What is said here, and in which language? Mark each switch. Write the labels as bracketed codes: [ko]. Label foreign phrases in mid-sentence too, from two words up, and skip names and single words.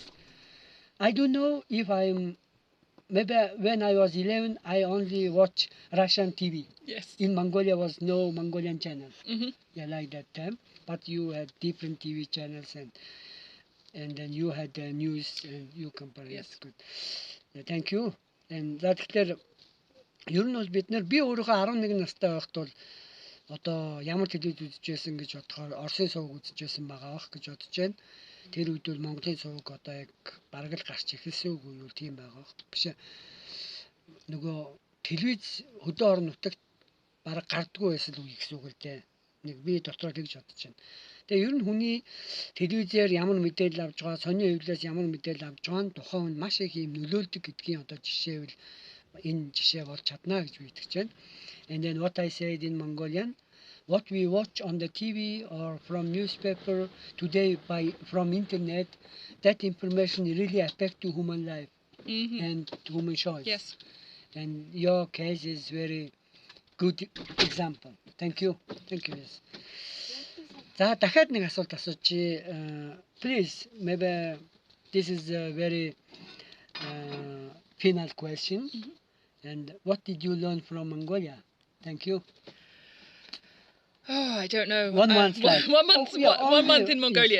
[en] I don't know if maybe when I was 11, I only watch Russian TV. Yes. In Mongolia was no Mongolian channel. Mm-hmm. Yeah, like that time. But you had different TV channels and then you had the news and you compare. Yes. Good. Yeah, thank you. And that's clear. [mn] Ер нь бол бид нар би өөрийнхөө 11 настай байхад бол одоо ямар телевиз үзчихсэн гэж бодохоор Оросын сувг үзчихсэн байгаа бах гэж бодож байна. Тэр үед бол Монголын сувг одоо яг бараг л гарч эхэлсэн үгүй юу тийм байгаа биш ээ. Нөгөө телевиз хөдөө орон нутагт бараг гардггүй байсан үгүй гэсэн үг л дээ. Нэг би дотроо тэгж бодож байна. Тэгээ ер нь хүний телевизээр ямар мэдээлэл авч байгаа, сонин хэвлэлээс ямар мэдээлэл авч байгаа нь тухайн хүн маш их юм нөлөөлдөг гэдгийн одоо жишээвэл энэ жишээ болж чадна гэж би итгэж байна. [en] And then what I said in Mongolian, what we watch on the TV or from newspaper today from internet, that information really affect to human life and human choice. Yes. And your case is very good example. Thank you. Thank you. Yes. [mn] За дахиад нэг асуулт асуучих. [en] Please, maybe this is a very final question. And what did you learn from Mongolia? Thank you. Oh, I don't know. 1 month left. One month in Mongolian.